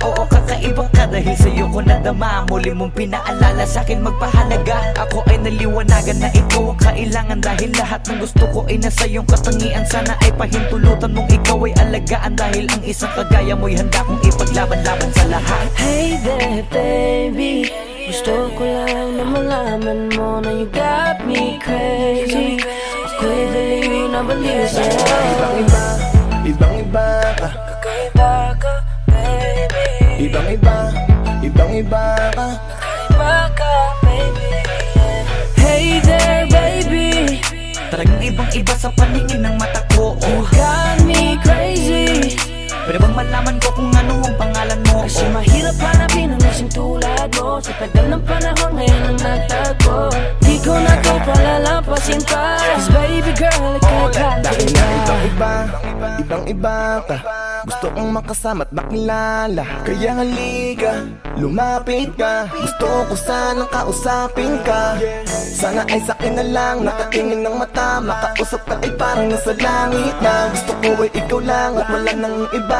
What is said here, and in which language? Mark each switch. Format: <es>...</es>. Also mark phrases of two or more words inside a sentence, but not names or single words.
<tl>Oo, kakaiba ka dahil sa'yo ko nadama. Muli mong pinaalala sa akin magpahalaga. Ako ay naliwanagan na ikaw ang kailangan. Dahil lahat ng gusto ko ay nasa iyong katangian. Sana ay pahintulutan mong ikaw ay alagaan. Dahil ang isang kagaya mo'y handa kong ipaglaban-laban sa lahat.</tl> <en>Hey there, baby,</en> <tl>gusto ko lang na malaman mo na</tl> <en>you got me crazy.</en> <tl>Ako'y baliw na baliw sa'yo. Ibang-iba, ibang-iba ka. Kakaiba ka, baby, Ibang-iba, ibang-iba ka. kakaiba ka,</tl> <en>baby, yeah. Hey there, baby,</en> <tl>Talagang ibang-iba sa paningin ng mata ko.</tl> <en>you got me crazy.</en> <tl>Pwede bang malaman ko kung ano ang pangalan mo? Kasi mahirap hanapin ang isang tulad mo. Sa tagal ng panahon ngayon ang nagtago. Di ko na to palalampasin pa.</tl> <en>Cause baby girl,</en> <tl>ika'y Dahil na kakaiba. ibang-iba, ibang-iba ka. Gusto kong makasama at makilala. Kaya halika, lumapit ka. Gusto ko sanang kausapin ka. Sana ay sakin na lang, nakatingin ng mata. Makausap ka ay parang nasa langit na. Gusto ko ay ikaw lang at wala nang iba.</tl>